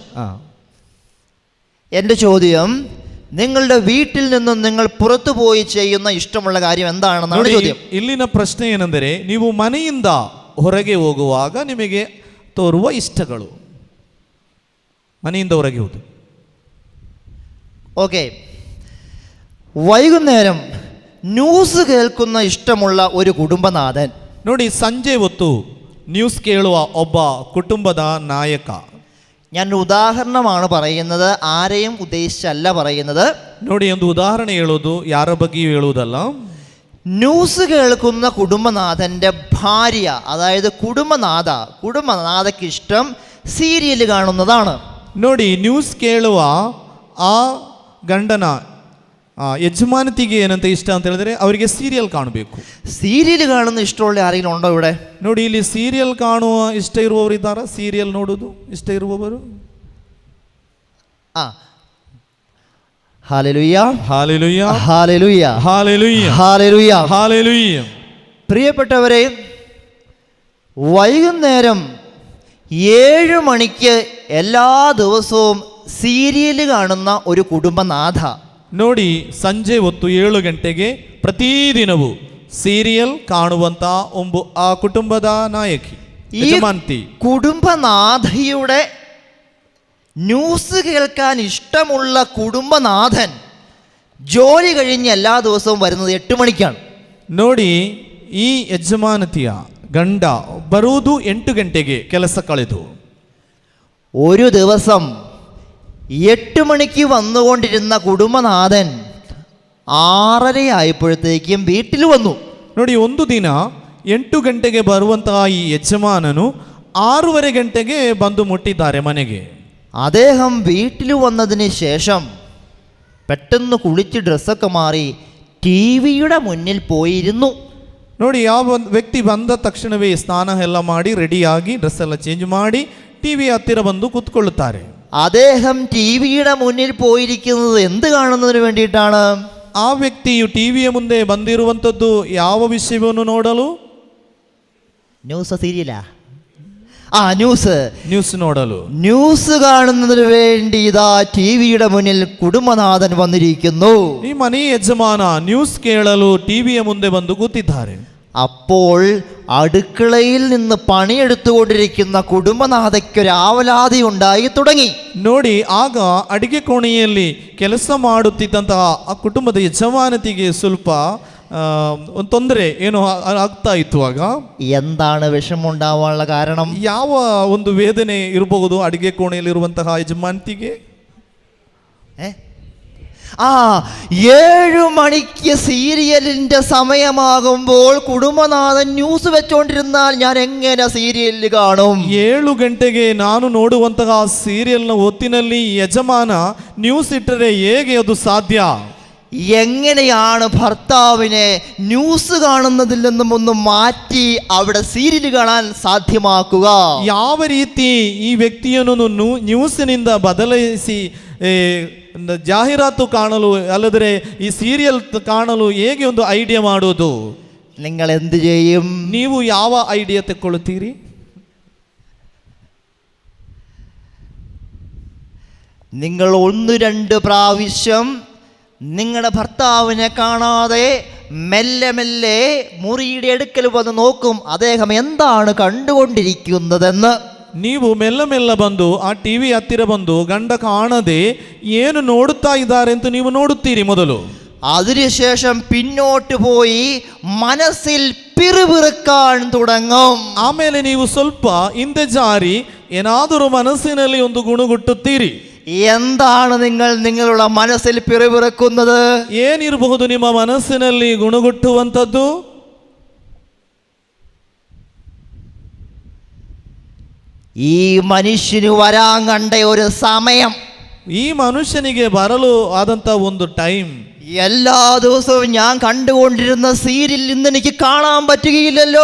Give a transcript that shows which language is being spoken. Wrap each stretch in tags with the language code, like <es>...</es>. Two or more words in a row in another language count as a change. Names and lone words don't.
<ml>എൻ്റെ ചോദ്യം, നിങ്ങളുടെ വീട്ടിൽ നിന്നും നിങ്ങൾ പുറത്തു പോയി ചെയ്യുന്ന ഇഷ്ടമുള്ള കാര്യം എന്താണെന്നാണ് ചോദ്യം.</ml> <kn>ಇಲ್ಲಿನ ಪ್ರಶ್ನೆ ಏನೆಂದರೆ, ನೀವು ಮನೆಯಿಂದ ಹೊರಗೆ ಹೋಗುವಾಗ ನಿಮಗೆ ತೋರುವ ಇಷ್ಟಗಳು. ಮನೆಯಿಂದ ಹೊರಗೆ ಹೋದು.</kn> <ml>ഓക്കെ, വൈകുന്നേരം ന്യൂസ് കേൾക്കുന്ന ഇഷ്ടമുള്ള ഒരു കുടുംബനാഥൻ.</ml> <kn>ನೋಡಿ, ಸಂಜೆ ಹೊತ್ತು ನ್ಯೂಸ್ ಕೇಳುವ ಒಬ್ಬ ಕುಟುಂಬದ ನಾಯಕ.</kn> <ml>ഞാനൊരു ഉദാഹരണമാണ് പറയുന്നത്, ആരെയും ഉദ്ദേശിച്ചല്ല പറയുന്നത്.</ml> <kn>ನೋಡಿ, ಒಂದು ಉದಾಹರಣೆ ಹೇಳೋದು, ಯಾರ ಬಗ್ಗೆಯೂ ಹೇಳುವುದಲ್ಲ.</kn> <ml>ന്യൂസ് കേൾക്കുന്ന കുടുംബനാഥൻ്റെ ഭാര്യ, അതായത് കുടുംബനാഥയ്ക്ക് ഇഷ്ടം സീരിയൽ കാണുന്നതാണ്.</ml> <kn>ನೋಡಿ, ನ್ಯೂಸ್ ಕೇಳುವ ಆ ಗಂಡನ ಯಜಮಾನತಿಗೆ ಏನಂತ ಇಷ್ಟ ಅಂತ ಹೇಳಿದ್ರೆ, ಅವರಿಗೆ ಸೀರಿಯಲ್ ಕಾಣಬೇಕು.</kn> <ml>സീരിയൽ കാണുന്ന ഇഷ്ടമുള്ള ആരെങ്കിലും ഉണ്ടോ ഇവിടെ?</ml> <kn>ನೋಡಿ, ಇಲ್ಲಿ ಸೀರಿಯಲ್ ಕಾಣುವ ಇಷ್ಟ ಇರುವವರು ಇದ್ದಾರಾ? ಸೀರಿಯಲ್ ನೋಡೋದು ಇಷ್ಟ ಇರುವವರು?</kn> <ml>ഹല്ലേലൂയ, ഹല്ലേലൂയ, ഹല്ലേലൂയ, ഹല്ലേലൂയ, ഹല്ലേലൂയ, ഹല്ലേലൂയ. പ്രിയപ്പെട്ടവരെ, വൈകുന്നേരം 7 മണിക്ക് എല്ലാ ദിവസവും സീരിയൽ കാണുന്ന ഒരു കുടുംബനാഥ.</ml> <kn>ನೋಡಿ, ಸಂಜೆ ಹೊತ್ತು 7 ಗಂಟೆಗೆ ಪ್ರತಿದಿನವೂ ಸೀರಿಯಲ್ ಕಾಣುವಂತ ಆ ಕುಟುಂಬದ ನಾಯಕಿ, ಯಜಮಾನತಿ.</kn> <ml>കുടുംബനാഥയുടെ ന്യൂസ് കേൾക്കാൻ ഇഷ്ടമുള്ള കുടുംബനാഥൻ ജോലി കഴിഞ്ഞ് എല്ലാ ദിവസവും വരുന്നത് 8 മണിക്കാണ്.</ml> <kn>ನೋಡಿ, ಈ ಯಜಮಾನತಿಯ ಗಂಡ ಬರುವುದು 8 ಗಂಟೆಗೆ ಕೆಲಸ ಕಳೆದು.</kn> <ml>ഒരു ദിവസം 8 മണിക്ക് വന്നുകൊണ്ടിരുന്ന കുടുംബനാഥൻ 6:30 ആയപ്പോഴത്തേക്കും വീട്ടിൽ വന്നു.</ml> <kn>ನೋಡಿ, ಒಂದು ದಿನ 8 ಗಂಟೆಗೆ ಬರುವಂತಹ ಈ ಯಜಮಾನನು 6:30 ಗಂಟೆಗೆ ಬಂದು ಮುಟ್ಟಿದ್ದಾರೆ ಮನೆಗೆ.</kn> <ml>അദ്ദേഹം വീട്ടിൽ വന്നതിന് ശേഷം പെട്ടെന്ന് കുളിച്ച് ഡ്രസ്സൊക്കെ മാറി ടി വിയുടെ മുന്നിൽ പോയിരുന്നു.</ml> <kn>ನೋಡಿ, ಯಾವ ವ್ಯಕ್ತಿ ಬಂದ ತಕ್ಷಣವೇ ಸ್ನಾನ ಎಲ್ಲ ಮಾಡಿ ರೆಡಿಯಾಗಿ ಡ್ರೆಸ್ ಎಲ್ಲ ಚೇಂಜ್ ಮಾಡಿ ಟಿ ವಿ ಹತ್ತಿರ ಬಂದು ಕೂತ್ಕೊಳ್ಳುತ್ತಾರೆ.</kn> <ml>അദ്ദേഹം ടി വിയുടെ മുന്നിൽ പോയിരിക്കുന്നത് എന്ത് കാണുന്നതിന് വേണ്ടിയിട്ടാണ്?</ml> <kn>ಆ ವ್ಯಕ್ತಿಯು ಟಿವಿಯ ಮುಂದೆ ಬಂದಿರುವಂಥದ್ದು ಯಾವ ವಿಷಯವನ್ನು ನೋಡಲು?</kn> <ml>ന്യൂസ് സീരിയലാ? ന്യൂസ്</ml> <kn>ನೋಡಲು.</kn> <ml>ന്യൂസ് കാണുന്നതിന് വേണ്ടി ഇതാ ടി വിയുടെ മുന്നിൽ കുടുംബനാഥൻ വന്നിരിക്കുന്നു.</ml> <kn>ಈ ಮನೆಯ ಯಜಮಾನ ನ್ಯೂಸ್ ಕೇಳಲು ಟಿವಿಯ ಮುಂದೆ ಬಂದು ಕೂತಿದ್ದಾರೆ.</kn> <ml>അപ്പോൾ അടുക്കളയിൽ നിന്ന് പണിയെടുത്തുകൊണ്ടിരിക്കുന്ന കുടുംബനാഥയ്ക്കൊരു ആവലാതി ഉണ്ടായി തുടങ്ങി.</ml> <kn>ನೋಡಿ, ಆಗ ಅಡಿಗೆ ಕೋಣೆಯಲ್ಲಿ ಕೆಲಸ ಮಾಡುತ್ತಿದ್ದಂತಹ ಆ ಕುಟುಂಬದ ಯಜಮಾನತಿಗೆ ಸ್ವಲ್ಪ ಒಂದು ತೊಂದರೆ ಏನೋ ಆಗ್ತಾ ಇತ್ತು. ಆಗ</kn> <ml>എന്താണ് വിഷമമുണ്ടാവാനുള്ള കാരണം?</ml> <kn>ಯಾವ ಒಂದು ವೇದನೆ ಇರಬಹುದು ಅಡಿಗೆ ಕೋಣೆಯಲ್ಲಿರುವಂತಹ ಯಜಮಾನತಿಗೆ?</kn> <ml>7 മണിക്ക് സീരിയലിന്റെ സമയമാകുമ്പോൾ കുടുംബനാഥൻ ന്യൂസ് വെച്ചോണ്ടിരുന്നാൽ ഞാൻ എങ്ങനെ സീരിയൽ കാണും?</ml> <kn>7 ಗಂಟೆಗೆ ನಾನು ನೋಡುವಂತಹ ಸೀರಿಯಲ್ನ ಹೊತ್ತಿನಲ್ಲಿ ಯಜಮಾನ ನ್ಯೂಸ್ ಇಟ್ಟರೆ ಹೇಗೆ ಅದು ಸಾಧ್ಯ?</kn> <ml>എങ്ങനെയാണ് ഭർത്താവിനെ ന്യൂസ് കാണുന്നതിൽ നിന്നും ഒന്ന് മാറ്റി അവിടെ സീരിയൽ കാണാൻ സാധ്യമാക്കുക?</ml> <kn>ಯಾವ ರೀತಿ ಈ ವ್ಯಕ್ತಿಯನ್ನು ನ್ಯೂಸಿನಿಂದ ಬದಲಾಯಿಸಿ ಜಾಹೀರಾತು ಕಾಣಲು ಅಲ್ಲದ್ರೆ ಈ ಸೀರಿಯಲ್ ಕಾಣಲು ಹೇಗೆ ಒಂದು ಐಡಿಯಾ ಮಾಡೋದು?</kn> <ml>നിങ്ങൾ എന്ത് ചെയ്യും?</ml> <kn>ನೀವು ಯಾವ ಐಡಿಯಾ ತೆಕ್ಕೊಳ್ಳುತ್ತೀರಿ?</kn> <ml>നിങ്ങൾ 1-2 പ്രാവശ്യം നിങ്ങളുടെ ഭർത്താവിനെ കാണാതെ മെല്ലെ മെല്ലെ മുറിയുടെ അടുക്കൽ വന്ന് നോക്കും അദ്ദേഹം എന്താണ് കണ്ടുകൊണ്ടിരിക്കുന്നതെന്ന്.</ml> <kn>ನೀವು ಮೆಲ್ಲ ಮೆಲ್ಲ ಬಂದು ಆ ಟಿವಿ ಹತ್ತಿರ ಬಂದು ಗಂಡ ಕಾಣದೆ ಏನು ನೋಡುತ್ತಾ ಇದ್ದಾರೆ ಅಂತ ನೀವು ನೋಡುತ್ತೀರಿ ಮೊದಲು.</kn> <ml>അതിനുശേഷം പിന്നോട്ട് പോയി മനസ്സിൽ പിറുപിറുക്കാൻ തുടങ്ങും.</ml> <kn>ಆಮೇಲೆ ನೀವು ಸ್ವಲ್ಪ ಹಿಂದೆ ಜಾರಿ ಏನಾದರೂ ಮನಸ್ಸಿನಲ್ಲಿ ಒಂದು ಗುಣಗುಟ್ಟುತ್ತೀರಿ.</kn> <ml>എന്താണ് നിങ്ങൾ നിങ്ങളുടെ മനസ്സിൽ പിറുപിറുക്കുന്നത്?</ml> <kn>ಏನಿರಬಹುದು ನಿಮ್ಮ ಮನಸ್ಸಿನಲ್ಲಿ ಗುಣಗುಟ್ಟುವಂಥದ್ದು?</kn> <ml>ഈ മനുഷ്യന് വരാൻ കണ്ട ഒരു സമയം,</ml> <kn>ಈ ಮನುಷ್ಯನಿಗೆ ಬರಲು ಆದಂತ ಒಂದು ಟೈಮ್.</kn> <ml>എല്ലാ ദിവസവും ഞാൻ കണ്ടുകൊണ്ടിരുന്ന സീരിയൽ ഇന്ന് എനിക്ക് കാണാൻ പറ്റുകയില്ലല്ലോ.</ml>